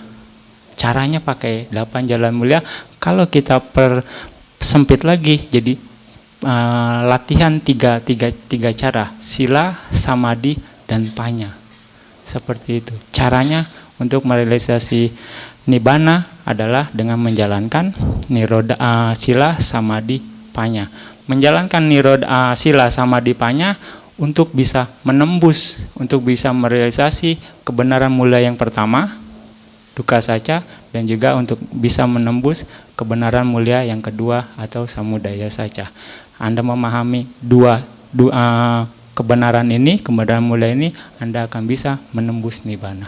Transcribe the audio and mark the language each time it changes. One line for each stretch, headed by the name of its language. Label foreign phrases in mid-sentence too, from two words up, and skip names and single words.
Indonesian: Caranya pakai 8 jalan mulia. Kalau kita persempit lagi, jadi latihan tiga cara,
Pali: sila, samadhi,
Indonesian: dan panya. Seperti itu. Caranya untuk merealisasi Nibbana adalah dengan menjalankan
Pali: Nirodha, sila, samadhi, panya.
Indonesian: Menjalankan
Pali: Nirodha, sila, samadhi, panya
Indonesian: untuk bisa menembus, untuk bisa merealisasi kebenaran mulia yang pertama,
Pali: dukkha saca,
Indonesian: dan juga untuk bisa menembus kebenaran mulia yang kedua atau
Pali: samudaya saca.
Indonesian: Anda memahami dua kebenaran ini, kebenaran mulia ini, Anda akan bisa menembus Nibbana.